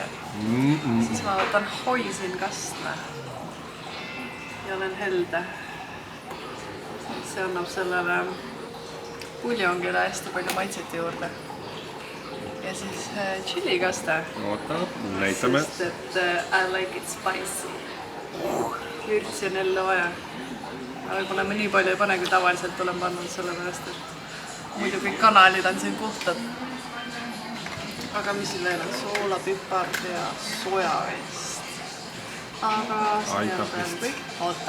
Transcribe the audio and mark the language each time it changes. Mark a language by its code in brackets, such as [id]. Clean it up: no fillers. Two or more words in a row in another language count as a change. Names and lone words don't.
[et] Siis ma võtan hoisin kastme ja olen helde. See annab sellele puljongile hästi palju maitset juurde. Ja siis chilikaste. Oota, näitame. Sest et [en] I like it spicy. [et] Vürtsi on jälle vaja. Võib-olla ma nii palju ei pane, kui tavaliselt olen pannud sellepärast, et muidu kõik kanalid on siin puhtad. Aga mis siin veel on? Soola, pipard ja soja vist. Aga see on praegu kõik. Oota.